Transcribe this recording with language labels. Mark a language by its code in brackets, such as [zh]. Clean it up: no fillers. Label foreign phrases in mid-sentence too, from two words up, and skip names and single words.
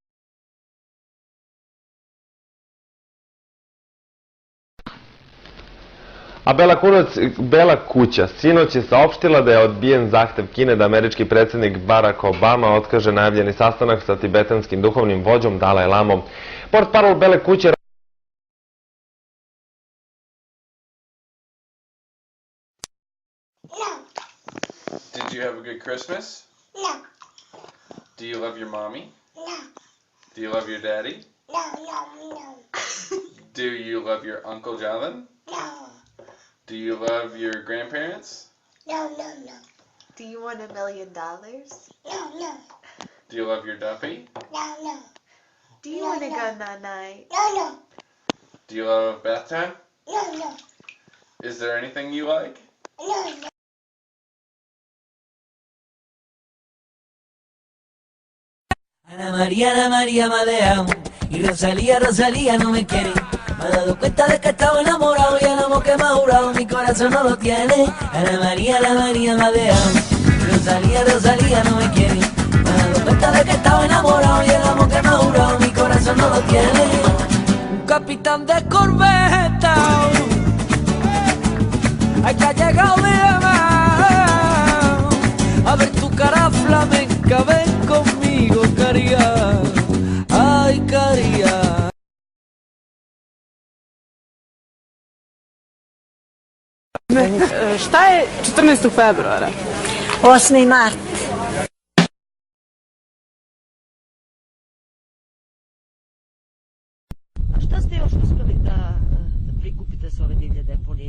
[sr] A Bela kuća sinoć je saopštila da je odbijen zahtev Kine da američki predsjednik Barack Obama otkaže najavljeni sastanak sa tibetanskim duhovnim vođom Dalaj Lamom. Portparol Bele kuće [en] Did you have a good Christmas? No. Do you love your mommy? No. Do you love your daddy? No. Do you love your Uncle Jonathan? No. Do you love your grandparents? No. Do you want $1 million? No. Do you love your Duffy? No. Do you want to go night-night? No. Do you love bath time? No. Is there anything you like? No. [es] Ana María Madea y Rosalía no me quiere. Me he dado cuenta de que estaba enamorado y el amor que me ha jurado mi corazón no lo tiene. Ana María Madea y Rosalía no me quiere. Me he dado cuenta de que estaba enamorado y el amor que me ha jurado mi corazón no lo tiene. Un capitán de corbeta, ay que ha llegado mi amor. A ver tu cara flamenca, ven conmigo, caría. Ay, caría. [sr] Šta je 14. februara? 8. mart. A šta ste još uspeli da prikupite s ove divlje deponije?